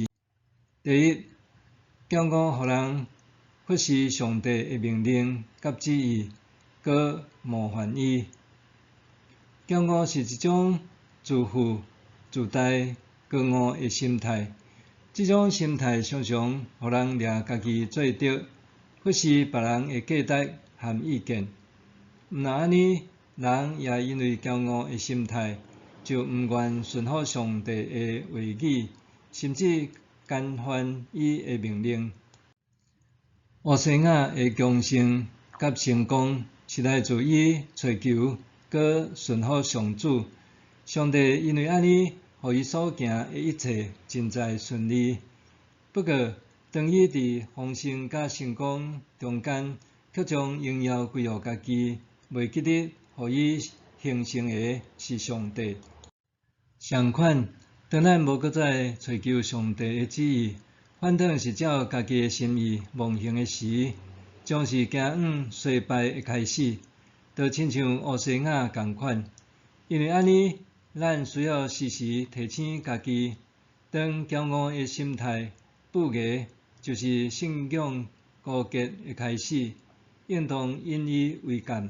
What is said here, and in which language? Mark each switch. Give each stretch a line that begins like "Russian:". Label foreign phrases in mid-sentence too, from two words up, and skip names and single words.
Min Nan Chinese: 第一，骄傲互人忽视上帝的命令甲旨意，搁冒犯伊。骄傲是一种自负、自大、高傲的心态。这种心态常常互人掠家己做对，忽视别人的价值和意见。毋但安尼，人也因为骄傲的心态，就毋愿顺服上帝的话语，甚至干犯伊的命令。乌西亚的强盛甲成功，是来自伊追求搁顺服上主。上帝因为安尼，互伊所行的一切真在顺利。不过，当伊伫丰盛甲成功中间，却将荣耀归互家己，袂记得互伊兴盛的是上帝。相反，当咱无搁再追求上帝的旨意，反倒是照家己的心意妄行的时，将是行往衰败的开始，就亲像乌西亚共款。因为安尼，咱需要时时提醒家己，当骄傲的心态不雅，就是信仰枯竭的开始，应当引以为戒。